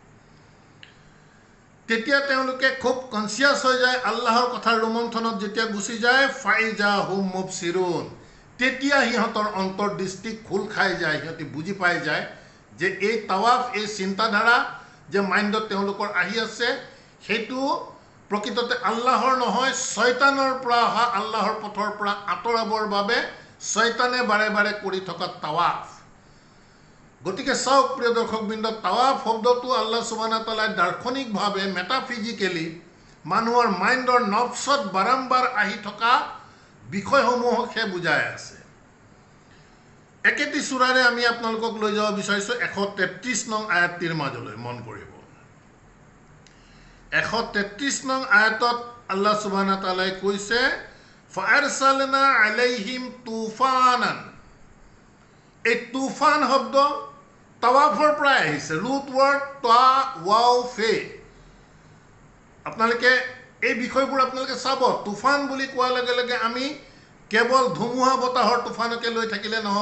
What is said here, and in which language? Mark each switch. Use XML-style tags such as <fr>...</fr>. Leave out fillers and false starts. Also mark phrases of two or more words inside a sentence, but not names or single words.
<as>তেতিয়া তেওঁলোকে খুব কনচিয়াছ হৈ যায়, আল্লাহৰ কথাৰ ৰোমন্থনত যেতিয়া গুচি যায়,</as> <ar>فإذا هم مبصرون,</ar> <as>তেতিয়া সিহঁতৰ অন্তৰ্দৃষ্টি খোল খাই যায়, সিহঁতি বুজি পাই যায় যে এই তাৱাফ, এই চিন্তাধাৰা যে মাইণ্ডত তেওঁলোকৰ আহি আছে, সেইটো প্ৰকৃততে আল্লাহৰ নহয়, শয়তানৰ পৰা অহা, আল্লাহৰ পথৰ পৰা আঁতৰাবৰ বাবে শয়তানে বাৰে বাৰে কৰি থকা তাৱাফ। গতিকে চাওক প্ৰিয় দৰ্শকবৃন্দ, তাৱাফ শব্দটো</as> <ar>الله سبحانه وتعالى</ar> <as>দাৰ্শনিকভাৱে মেটাফিজিকেলি মানুহৰ মাইণ্ডৰ নফছত বাৰম্বাৰ আহি থকা বিষয়সমূহকহে বুজাই আছে। একেটি সূৰাৰে আমি আপোনালোকক লৈ যাব বিচাৰিছোঁ 133 নং আয়াতটিৰ মাজলৈ, মন কৰিব। 133 নং আয়াতত</as> <ar>الله سبحانه وتعالى</ar> <as>কৈছে,</as> <ar>فأرسلنا عليهم طوفانا.</ar> <as>এই তুফান শব্দ তাৱাফৰ পৰা আহিছে,</as> <en>root word</en> <ar>طاء واو فاء.</ar> <as>আপোনালোকে এই বিষয়বোৰ আপোনালোকে চাব। তুফান বুলি কোৱাৰ লগে লগে আমি কেৱল ধুমুহা বতাহৰ তুফানকে লৈ থাকিলে নহ'ব।</as>